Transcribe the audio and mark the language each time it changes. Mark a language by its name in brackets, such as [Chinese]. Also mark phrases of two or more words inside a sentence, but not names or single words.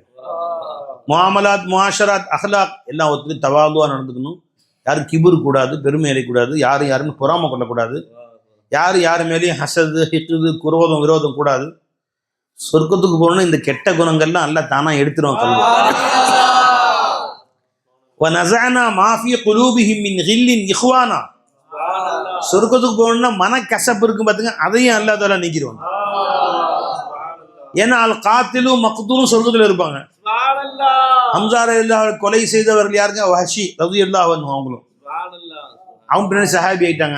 [Tamil] முஆமலாத், முஆஷராத், அஹ்லாக் எல்லாம் ஒருத்தர் தவாதுவா நடந்துக்கணும். யாரும் கிபுர் கூடாது, பெருமை அடையக்கூடாது, யாரும் பொறாமை கொள்ளக்கூடாது, யாரு மேலேயும் ஹசது, ஹிட்டுது, குரோதம், விரோதம் கூடாது. சொர்க்கத்துக்கு போகணும்னு இந்த கெட்ட குணங்கள்லாம் அல்ல தானா எடுத்துருவோம். [Arabic] கல்வி وَنَزَعْنَا مَا فِي قُلُوبِهِمْ مِنْ غِلٍّ إِخْوَانًا. [Tamil] சொர்க்கத்துக்கு போகணும்னா மனக்கசப்பு இருக்கும் பாத்துங்க, அதையும் அல்லாஹ் தஆலா நீக்கிடுவாங்க. ஏன்னா [Arabic] القاتل والمقتول [Tamil] சொர்க்கத்தில் இருப்பாங்க. ஹம்ஸா ரலியல்லாஹு கொலை செய்தவர்கள் யாருங்க? வஹஷி [Arabic] رضي الله عنه. [Tamil] அவங்களும் அவங்க பின்னாடி சஹாபி ஆயிட்டாங்க.